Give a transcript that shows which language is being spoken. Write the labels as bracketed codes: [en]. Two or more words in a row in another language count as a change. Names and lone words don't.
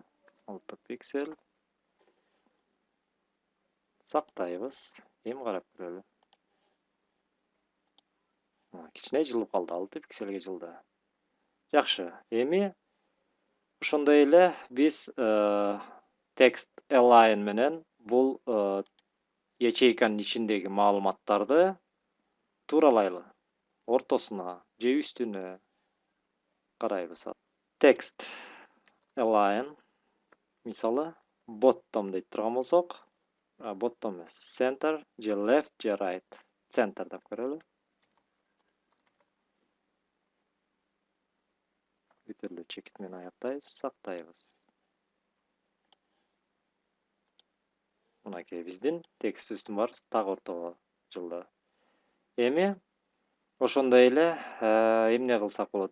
[ky] 6 пиксель. Сактайбыз. Эми карап көрөлү. Кичине жылып калды, 6 пиксельге жылды. Жакшы. Эми ошондой эле биз [en] text align [ky] менен бул ячейканын ичиндеги маалыматтарды тууралайлы. Ортосуна же үстүнө карайбыз. [en] Text align [ky] мисалы bottom дейт турган болсок, bottom эмес, center же left же right. Center деп көрөлү. Бүтүрлүү чекит менен аяктайбыз, сактайбыз. Мынакей биздин текстибиздин баары так ортого жылды. Эми ошондой эле эмне кылсак болот?